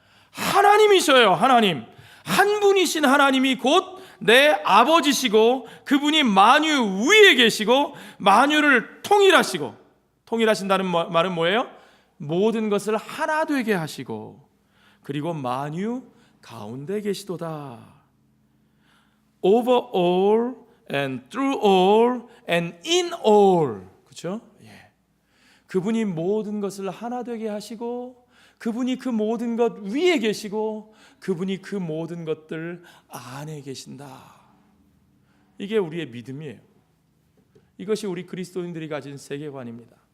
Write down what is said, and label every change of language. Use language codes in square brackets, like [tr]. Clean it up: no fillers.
[ko] 하나님이셔요. 하나님. 한 분이신 하나님이 곧 내 아버지시고 그분이 만유 위에 계시고 만유를 통일하시고, 통일하신다는 말은 뭐예요? 모든 것을 하나 되게 하시고 그리고 만유 가운데 계시도다. [en] Over all and through all and in all. [ko] 그렇죠? 예. 그분이 모든 것을 하나 되게 하시고 그분이 그 모든 것 위에 계시고 그분이 그 모든 것들 안에 계신다. 이게 우리의 믿음이에요. 이것이 우리 그리스도인들이 가진 세계관입니다.